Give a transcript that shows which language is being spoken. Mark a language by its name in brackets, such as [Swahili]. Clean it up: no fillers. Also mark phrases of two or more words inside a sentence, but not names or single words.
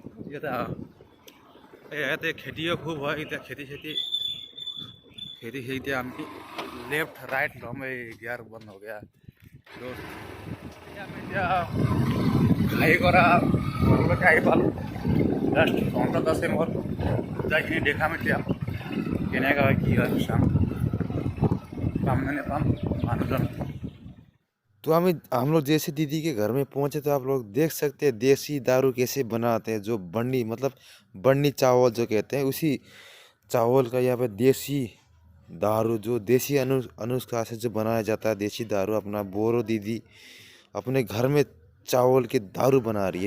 [Assamese] ইয়াতে খেতিও খুব হয়। এতিয়া খেতি এতিয়া আমি [English] left right [Hindi] लो, में गियर बंद हो गया दोस्त। [Assamese] আমি এতিয়া খাই কৰা ঘৰলৈকে আহি পালোঁ জাষ্ট 10 আছে মোৰ যাইখিনি দেখাম এতিয়া কেনেকুৱা হয় কি হয় চাম পাম নে নেপাম মানুহজন। [Hindi] तो हम लोग जैसे दीदी के घर में पहुंचे तो आप लोग देख सकते हैं देसी दारू कैसे बनाते हैं। जो बन्नी मतलब बन्नी चावल जो कहते हैं, उसी चावल का यहाँ पे देसी दारू जो देसी अनुष्का से जो बनाया जाता है देसी दारू, अपना बोरो दीदी अपने घर में चावल के दारू बना रही है।